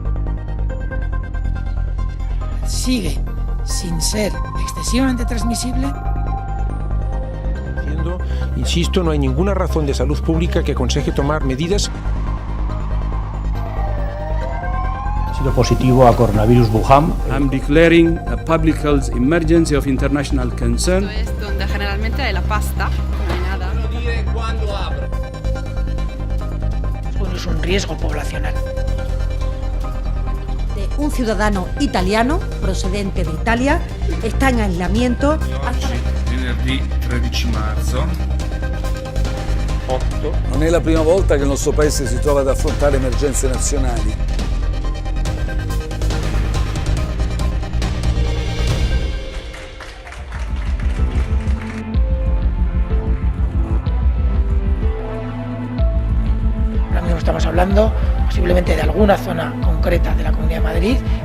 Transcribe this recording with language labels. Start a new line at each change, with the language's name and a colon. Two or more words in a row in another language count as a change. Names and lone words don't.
Spanish: Sigue sin ser excesivamente transmisible. Insisto, no hay ninguna razón de salud pública que aconseje tomar medidas. Ha sido positivo a coronavirus Wuhan.
English: I'm declaring a public health emergency of international concern.
Spanish: Es donde generalmente hay la pasta, no hay nada. Es un riesgo poblacional. Un ciudadano italiano procedente de Italia está en aislamiento hasta
Italian: venerdì 13 marzo. Non è la prima volta che il nostro paese si trova ad affrontare emergenze nazionali.
Spanish: Ahora mismo estamos hablando posiblemente de alguna zona concreta de la Comunidad de Madrid.